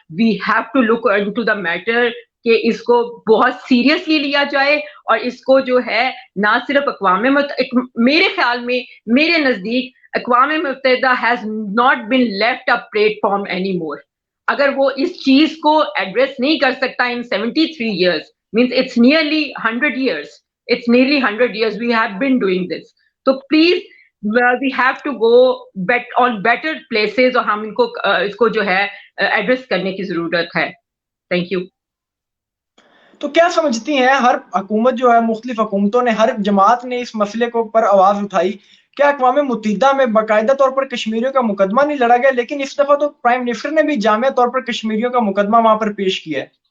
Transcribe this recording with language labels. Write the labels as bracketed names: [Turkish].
[English] we have to look into the matter [Urdu] کہ اس کو بہت سیریسلی لیا جائے، اور اس کو جو ہے نہ صرف اقوام متحدہ، میرے خیال میں، میرے نزدیک اقوام متحدہ [English] Has not been left a platform any more. [Urdu] اگر وہ اس چیز کو ایڈریس نہیں کر سکتا ان [English] 73 years, means it's nearly 100 years. It's nearly 100 years we have been doing this. So please, we have to go on better places, [Urdu] اور ہم اس کو جو ہے ایڈریس کرنے کی ضرورت ہے. [English] Thank you. [Urdu] تو کیا سمجھتی ہیں، ہر حکومت جو ہے، مختلف حکومتوں نے، ہر جماعت نے اس مسئلے کو پر آواز اٹھائی، کیا اقوام متحدہ میں باقاعدہ طور پر کشمیریوں کا مقدمہ نہیں لڑا گیا؟ لیکن اس دفعہ تو پرائم منسٹر نے بھی جامع طور پر کشمیریوں کا مقدمہ وہاں پر پیش کیا ہے.